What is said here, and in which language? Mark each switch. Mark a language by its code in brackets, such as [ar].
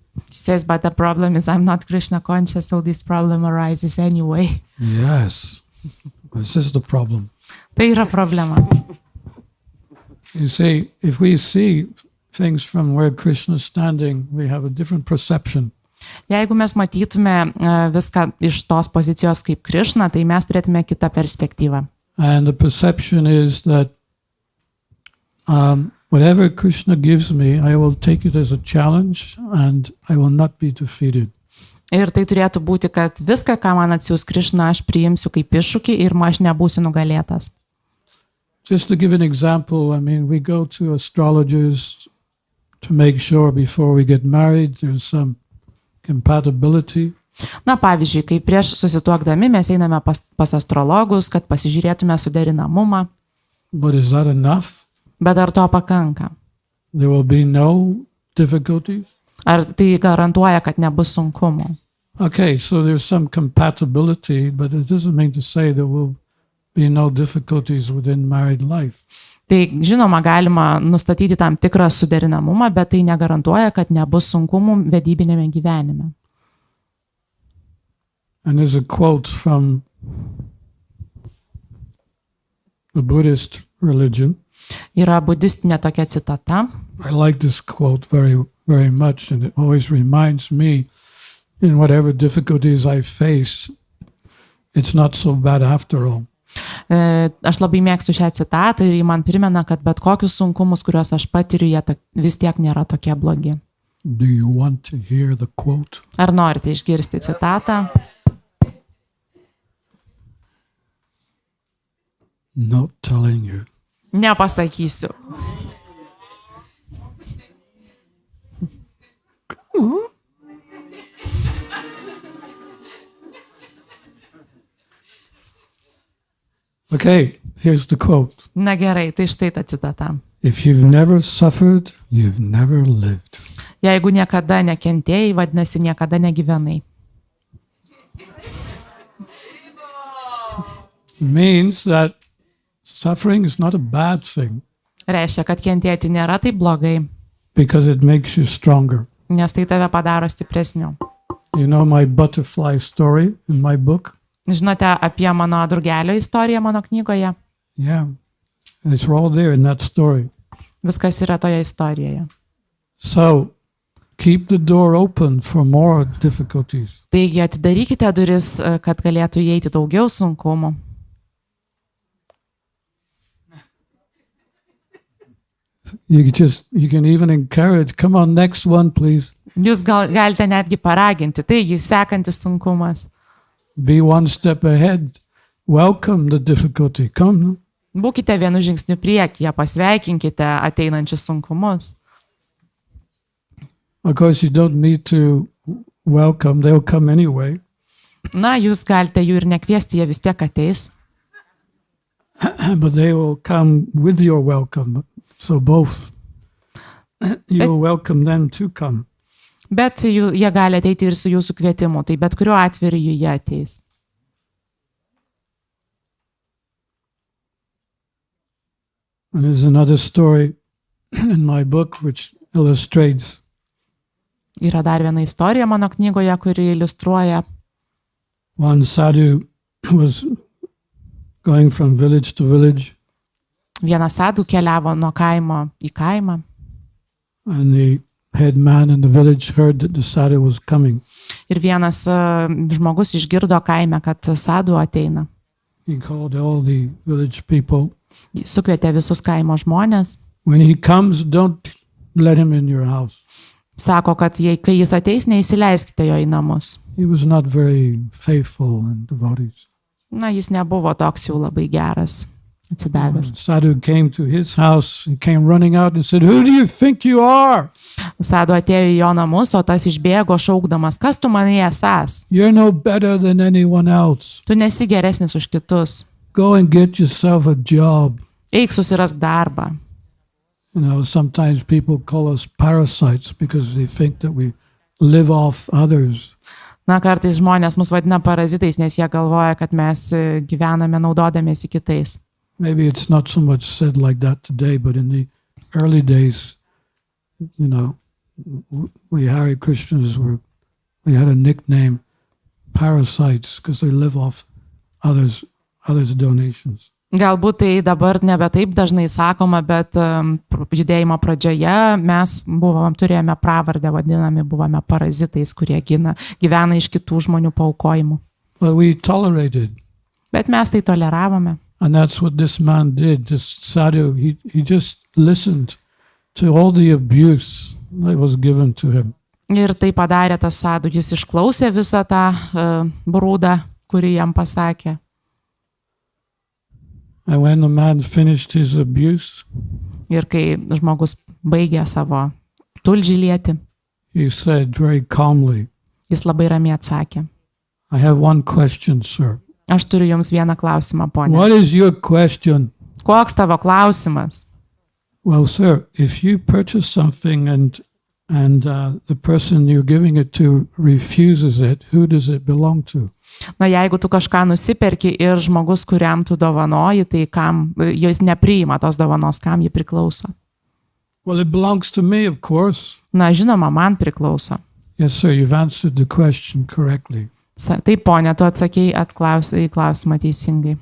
[en] She says, but the problem is I'm not Krishna conscious, so this problem arises anyway. Yes, this is the problem. [lt] Tai yra problema. [en] You see, if we see things from where Krishna is standing, we have a different perception. [lt] Jeigu mes matytume viską iš tos pozicijos kaip Krishna, tai mes turėtume kitą perspektyvą. [en] And the perception is that whatever Krishna gives me, I will take it as a challenge and I will not be defeated. [lt] Ir tai turėtų būti, kad viską, ką man atsiūs Krishna, aš priimsiu kaip iššūkį ir aš nebūsiu nugalėtas. [en] Just to give an example, we go to astrologers to make sure before we get married there's some compatibility. [lt] Na, pavyzdžiui, kai prieš susituokdami mes einame pas astrologus, kad pasižiūrėtume suderinamumą. [en] But is that enough? [lt] Bet ar to pakanka? [en] There will be no difficulties? [lt] Ar tai garantuoja, kad nebus sunkumų? [en] Okay, so there's some compatibility, but it doesn't mean to say there will be no difficulties within married life. [lt] Tai žinoma, galima nustatyti tam tikrą suderinamumą, bet tai negarantuoja, kad nebus sunkumų vedybinėme gyvenime. [en] And there's a quote from the Buddhist religion. [lt] Yra budistinė tokia citata. [en] I like this quote very, very much, and it always reminds me, in whatever difficulties I face, it's not so bad after all. [lt] Aš labai mėgstu šią citatą ir jį man primena, kad bet kokius sunkumus, kuriuos aš patiriu, jie vis tiek nėra tokie blogi. [en] Do you want to hear the quote? [lt] Ar norite išgirsti citatą? [en] Not telling you. [lt] Nepasakysiu. [en] Okay, here's the quote. [lt] Na gerai, tai štai ta citata. [en] If you've never suffered, you've never lived. [lt] Jeigu niekada nekentėjai, vadinasi, niekada negyvenai. [en] It means that suffering is not a bad thing. [lt] Reiškia, kad kentėti nėra taip blogai, [en] Because it makes you stronger. [lt] nes tai tave padaro stipresniu. [en] You know my butterfly story in my book? [lt] Žinote apie mano drugelio istoriją mano knygoje? [en] Yeah. And it's all there in that story. [lt] Viskas yra toje istorijoje. [en] So, keep the door open for more difficulties. [lt] Taigi atidarykite duris, kad galėtų įeiti daugiau sunkumų. [en] You can even encourage, come on, next one, please. [lt] Jūs galite netgi paraginti. Taigi, sekantis sunkumas. [en] Be one step ahead. Welcome the difficulty. Come. [lt] Būkite vienu žingsniu priekyje, pasveikinkite ateinančius sunkumus. [en] Of course, you don't need to welcome. They'll come anyway. [lt] Na, jūs galite jų ir nekviesti, jie vis tiek ateis. [en] But they will come with your welcome. So both. You'll welcome them to come. [lt] Bet jie gali ateiti ir su jūsų kvietimu, tai bet kuriuo atveju jie ateis. [en] And there's another story in my book which illustrates. [lt] Yra dar viena istorija mano knygoje, kuri iliustruoja. [en] One sadhu was going from village to village. [lt] Vienas sadhu keliavo nuo kaimo į kaimą. [en] And he head man in the village heard that the sadhu was coming. [lt] Ir vienas žmogus išgirdo kaime, kad sadhu ateina. [en] He called all the village people. [lt] Sukvietė visus kaimo žmonės. [en] When he comes, don't let him in your house. [lt] Sako, kad kai jis ateis, neįsileiskite jo į namus. [en] He was not very faithful and devoted. [lt] Na, jis nebuvo toks jau labai geras, atsidavęs. [en] Sadhu came to his house, he came running out and said, "Who do you think you are? [lt] Sadhu atėjo į jo namus, o tas išbėgo šaukdamas, kas tu manai esąs? [en] You're no better than anyone else. [lt] Tu nesi geresnis už kitus. [en] Go and get yourself a job." [lt] Eik susirask darbą. [en] You know, sometimes people call us parasites because they think that we live off others. [lt] Na, kartais žmonės mus vadina parazitais, nes jie galvoja, kad mes gyvename naudodamiesi kitais. [en] Maybe it's not so much said like that today, but in the early days, you know, we Hare Krishnas we had a nickname, parasites, because they live off others' donations. [lt] Galbūt tai dabar nebe taip dažnai sakoma, bet judėjimo pradžioje mes turėjome pravardę, vadinami buvome parazitais, kurie gyvena iš kitų žmonių paaukojimų. [en] But we tolerated. [lt] Bet mes tai toleravome. [en] And that's what this man did. This sadhu, he just listened to all the abuse that was given to him. [lt] Ir tai padarė tas sadhu, jis išklausė visą tą brūdą, kurį jam pasakė. [en] And when the man finished his abuse, [lt] ir kai žmogus baigė savo tulžį lieti, [en] he said very calmly, [lt] jis labai ramiai atsakė. [en] "I have one question, sir." [lt] Aš turiu jums vieną klausimą, ponia. [en] "What is your question?" [lt] Koks tavo klausimas? [en] "Well, sir, if you purchase something and the person you're giving it to refuses it, who does it belong to?" [lt] Na, jeigu tu kažką nusiperki ir žmogus, kuriam tu dovanoji, tai kam, jis nepriima tos dovanos, kam ji priklauso? [en] "Well, it belongs to me, of course." [lt] Na, žinoma, man priklauso. [en] "Yes, sir, you've answered the question correctly." [lt] Taip, ponia, tu atsakei į klausimą teisingai.